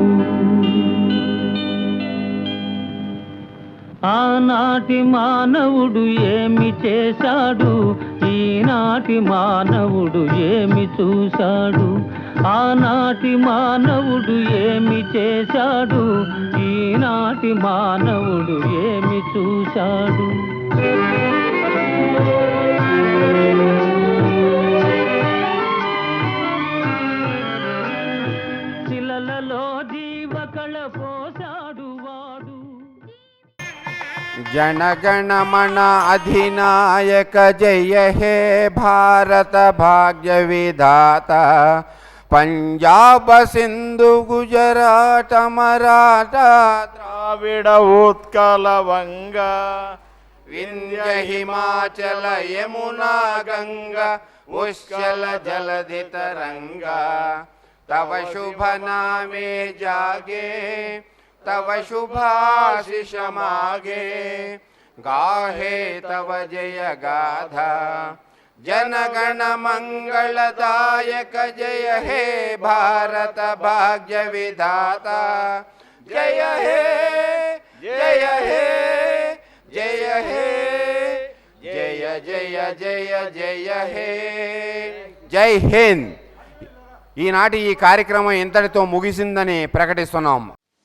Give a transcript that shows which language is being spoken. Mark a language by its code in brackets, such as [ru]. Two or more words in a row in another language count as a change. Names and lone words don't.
[te] ఆనాటి మానవుడు ఏమి చేశాడు, ఈనాటి మానవుడు ఏమి చూశాడు, ఆనాటి మానవుడు ఏమి చేశాడు, ఈనాటి మానవుడు ఏమి చూశాడు. శిలలలో జీవకళ పోశాడు వాడు. [bn] জনগণমন অধিনায়ক জয় হে ভারত ভাগ্য বিধাতা, পাঞ্জাব সিন্ধু গুজরাট মারাঠা দ্রাবিড় উৎকল বঙ্গ, বিন্ধ্য হিমাচল যমুনা গঙ্গা উচ্ছল জলধি তরঙ্গ, তব শুভ নামে জাগে তব শুভাশিস মাগে, গাহে তব জয় গাথা জনগণ মঙ্গলদায়ক জয় হে ভারত ভাগ্য বিধাতা, জয় হে জয় হে জয় হে জয় জয় জয় জয় হে. [hi] जय हिंद. [te] ఈనాటి ఈ కార్యక్రమం ఇంతటితో ముగిసిందని ప్రకటిస్తున్నాం.